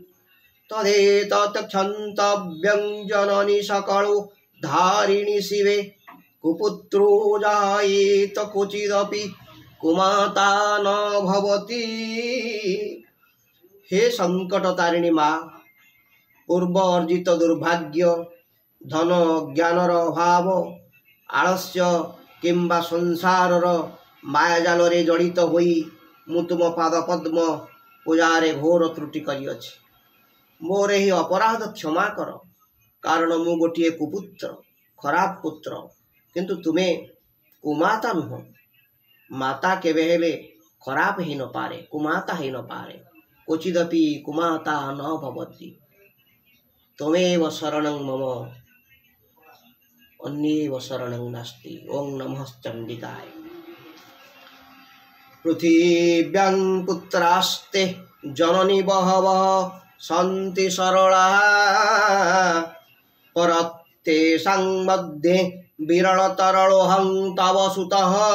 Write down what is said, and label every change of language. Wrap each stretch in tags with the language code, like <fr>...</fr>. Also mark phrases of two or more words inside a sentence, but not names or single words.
<sa>तदेतत् क्षन्तव्यं जननि सकलो धारिणि शिवे, कुपुत्रो जायेत क्वचिदपि कुमाता न भवति।</sa> <or>ହେ ସଙ୍କଟ ତାରିଣୀ ମା, ପୂର୍ବ ଅର୍ଜିତ ଦୁର୍ଭାଗ୍ୟ ଧନ ଜ୍ଞାନର ଅଭାବ ଆଳସ୍ୟ କିମ୍ବା ସଂସାରର ମାୟାଜାଲ ରେ ଜଡ଼ିତ ହୋଇ ମୁଁ ତୁମ ପାଦ ପଦ୍ମ ପୂଜାରେ ଘୋର ତ୍ରୁଟି କରିଅଛି। ମୋର ହି ଅପରାଧ କ୍ଷମା କର, କାରଣ ମୁଁ ଗୋଟିଏ କୁପୁତ୍ର ଖରାପ ପୁତ୍ର, କିନ୍ତୁ ତୁମେ କୁମାତା ନୁହଁ। ମାତା କେବେ ହେଲେ ଖରାପ ହି ନ ପାରେ, କୁମାତା ହି ନ ପାରେ,</or> <sa>क्वचिदपि कुमाता न भवति। त्वमेव शरणं मम अन्येव शरणं नास्ति। ओं नमः चण्डिकाय। पृथिव्यां पुत्रास्ते जननी बहवः सन्ति सरलाः, परत्तेषां मध्ये विरलतरलोऽहं तव सुतः।</sa>